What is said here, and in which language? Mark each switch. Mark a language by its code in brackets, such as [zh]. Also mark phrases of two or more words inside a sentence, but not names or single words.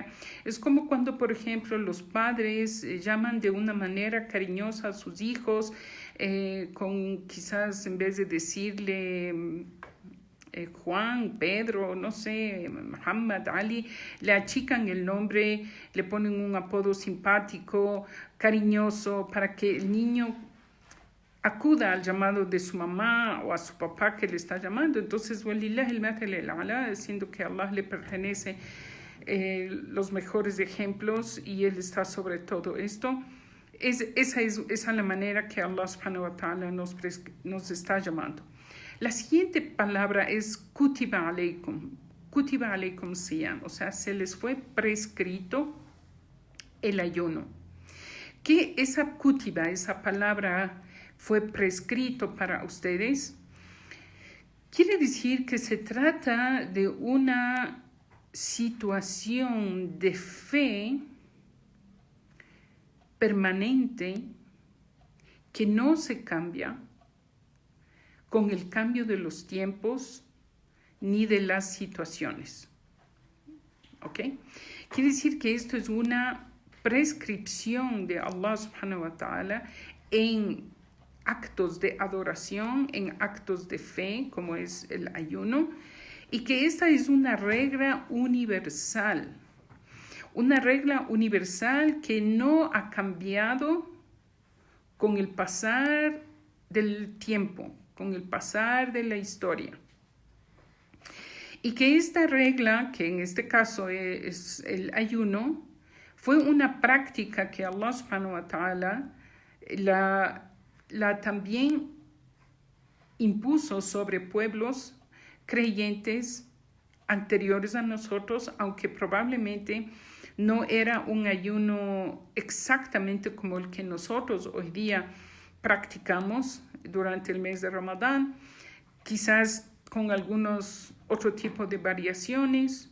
[es] Es como cuando, por ejemplo, los padres llaman de una manera cariñosa a sus hijos, con quizás en vez de decirle Juan, Pedro, no sé, Muhammad, Ali, le achican el nombre, le ponen un apodo simpático, cariñoso, para que el niño acuda al llamado de su mamá o a su papá que le está llamando. Entonces, diciendo que a Allah le pertenece los mejores ejemplos y Él está sobre todo esto. Esa es la manera que Allah [ar] سبحانه وتعالى [es] nos está llamando. La siguiente palabra es [ar] كتب عليكم. كتب عليكم صيام, [es] o sea, se les fue prescrito el ayuno. ¿Qué esa kutiba, esa palabra fue prescrito para ustedes? Quiere decir que se trata de una situación de fe permanente que no se cambia con el cambio de los tiempos ni de las situaciones. ¿Ok? Quiere decir que esto es una prescripción de Allah [ar] سبحانه وتعالى [es] en actos de adoración, en actos de fe, como es el ayuno, y que esta es una regla universal que no ha cambiado con el pasar del tiempo, con el pasar de la historia. Y que esta regla, que en este caso es el ayuno, fue una práctica que Allah [ar] سبحانه وتعالى [es] la también impuso sobre pueblos creyentes anteriores a nosotros, aunque probablemente no era un ayuno exactamente como el que nosotros hoy día practicamos durante el mes de Ramadán, quizás con algunos otro tipo de variaciones.